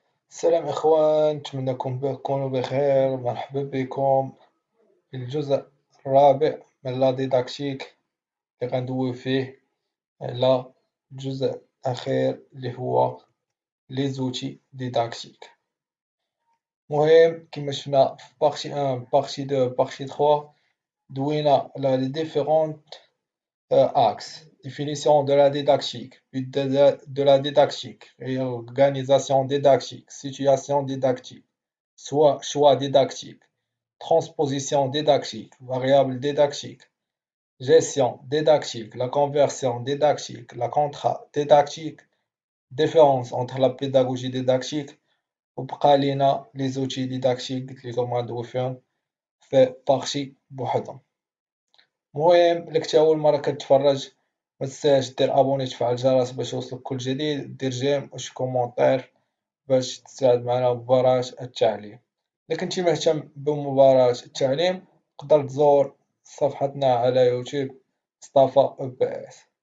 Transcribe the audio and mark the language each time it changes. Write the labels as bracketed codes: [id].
[ar] السلام إخوان، نتمنىكم تكونوا بخير. مرحبا بكم في الجزء الرابع من لا ديداكتيك اللي غندوي فيه على الجزء الأخير اللي هو لي زوتي ديداكتيك. المهم كما شفنا في بارتي 1 بارتي 2 بارتي 3 دوينا على لي ديفيرونت axes. [fr] Définition de la didactique, but de la didactique, organisation didactique, situation didactique, soit choix didactique, transposition didactique, variable didactique, gestion didactique, la conversion didactique, la contra-didactique, différence entre la pédagogie didactique [ar] وبقى لينا [fr] les outils didactiques [ar] قلت لكم غندوي فيهم في بارتي بوحدهم. المهم إلا كنتي أول مرة كتفرج متنساش دير أبوني تفعل الجرس باش يوصلك كل جديد، دير جيم وشي كومونطير باش تساعد معنا بمباراة التعليم. إلا كنتي مهتم بمباراة التعليم تقدر تزور صفحتنا على يوتيوب مصطفى OBS.